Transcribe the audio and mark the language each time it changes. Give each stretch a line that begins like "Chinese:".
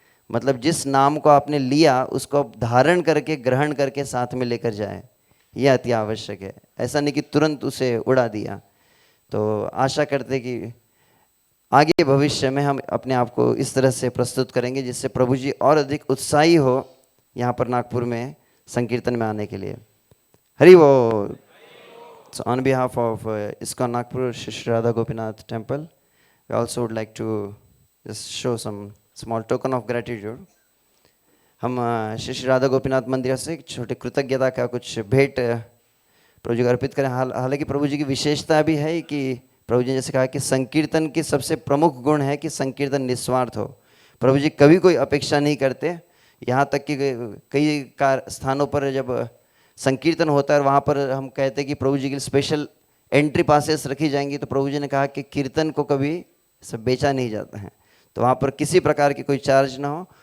Hindi: मतलब जिस नाम को आपने लिया उसको धारण करके ग्रहण करके साथ में लेकर जाए, यह अति आवश्यक है। ऐसा नहीं कि तुरंत उसे उड़ा दिया। तो आशा करते कि आगे भविष्य में हम अपने आप को इस तरह से प्रस्तुत करेंगे जिससे प्रभु जी और अधिक उत्साही हो यहाँ पर नागपुर में संकीर्तन में आने के लिए। हरि बोल।
English: So on behalf of ISKCON Nagpur Shri Radha Gopinath Temple, we also would like to just show some small token of gratitude.
Hindi: हम श्री राधा गोपीनाथ मंदिर से एक छोटे कृतज्ञता का कुछ भेंट प्रभु जी को अर्पित करें। हालांकि प्रभु जी की विशेषता भी है कि प्रभु जी ने जैसे कहा कि संकीर्तन की सबसे प्रमुख गुण है कि संकीर्तन निस्वार्थ हो। प्रभु जी कभी कोई अपेक्षा नहीं करते। यहाँ तक कि कई स्थानों पर जब संकीर्तन होता है और वहाँ पर हम कहते हैं कि प्रभु जी के लिए स्पेशल एंट्री पासेस रखी जाएंगी, तो प्रभु जी ने कहा कि कीर्तन को कभी सब बेचा नहीं जाता है, तो वहाँ पर किसी प्रकार की कोई चार्ज ना हो।